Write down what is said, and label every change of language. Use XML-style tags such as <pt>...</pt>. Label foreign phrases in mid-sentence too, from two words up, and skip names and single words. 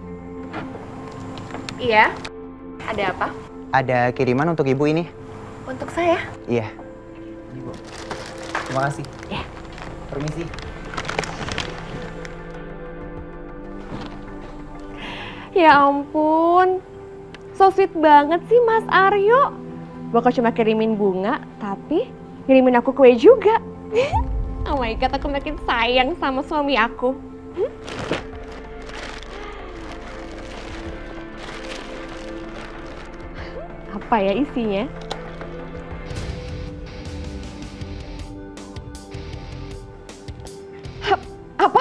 <id>Iya, ada apa? Ada kiriman untuk Ibu ini. Untuk saya? Iya. Ini, Bu. Terima kasih. Ya. Permisi. Ya ampun,</id> <en>so sweet</en> <id>banget sih Mas Aryo. Bukan cuma kirimin bunga, tapi kirimin aku kue juga.</id> <en>Oh my god,</en> <id>aku makin sayang sama suami aku. Apa ya isinya? Apa?</id>